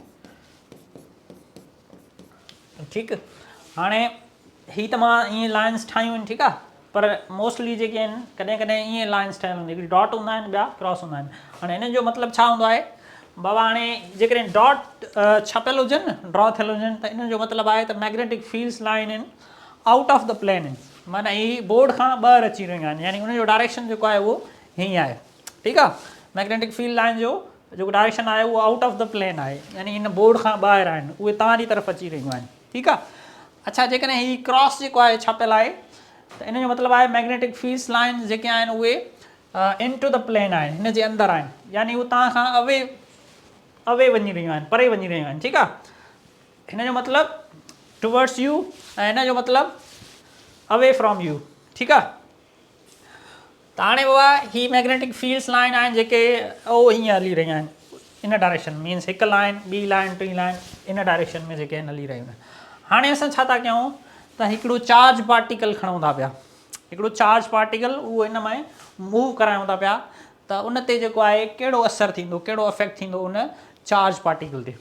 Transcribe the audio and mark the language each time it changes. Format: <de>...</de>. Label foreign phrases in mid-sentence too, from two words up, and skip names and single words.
<sd>ठीकु, हाणे ही त मां ईअं लाइन्स ठाहियूं आहिनि। ठीकु आहे, पर मोस्टली जेके आहिनि कॾहिं कॾहिं ईअं लाइन्स ठहियलु हूंदी, हिकिड़ी डॉट हूंदा आहिनि, ॿिया क्रॉस हूंदा आहिनि। हाणे हिन जो मतिलबु छा हूंदो आहे बाबा, हाणे जेकॾहिं डॉट छपियल हुजनि न, ड्रॉ थियल हुजनि, त इन जो मतिलबु आहे त</sd> <en>magnetic fields line</en> <sd>आहिनि</sd> <en>out of the plane</en> <sd>आहिनि, माना ही बोर्ड खां ॿाहिरि अची रहियूं आहिनि, यानी उनजो डायरेक्शन जेको आहे उहो हीअं आहे। ठीकु आहे,</sd> <en>magnetic field line</en> <sd>जो जेको डायरेक्शन आहे उहो</sd> <en>out of the plane</en> <sd>आहे, यानी इन बोर्ड खां ॿाहिरि आहिनि, उहे तव्हांजी तरफ़ अची रहियूं आहिनि। ठीकु आहे, अच्छा, जेकॾहिं ही क्रॉस जेको आहे छपियल आहे त इन जो मतिलबु आहे</sd> <en>magnetic fields line</en> <sd>जेके आहिनि उहे</sd> <en>into the plane</en> <sd>आहिनि, हिन जे अंदरि आहिनि, यानी उहे तव्हां खां अवे वञी रहियूं आहिनि, परे वञी रहियूं आहिनि। ठीकु आहे, हिन जो मतिलबु</sd> <en>towards you</en> <sd>ऐं हिन जो मतिलबु</sd> <en>away from you.</en> <sd>ठीकु आहे, त हाणे बाबा ही</sd> <en>magnetic fields line</en> <sd>आहिनि जेके उहो हीअं हली रहियूं आहिनि,</sd> <en>in direction,</en> <sd>मीन्स हिकु लाइन, ॿी लाइन, टी लाइन,</sd> <en>in direction</en> <sd>में जेके आहिनि हली रहियूं आहिनि। हाणे असां छा था कयूं त हिकिड़ो</sd> <en>charge particle</en> <sd>खणूं था पिया, हिकिड़ो</sd> <en>charge particle</en> <sd>उहो इन में मूव करायूं था पिया, त उन ते जेको आहे कहिड़ो असरु थींदो, कहिड़ो इफेक्ट थींदो उन</sd> <en>charge particle</en> <sd>ते।</sd>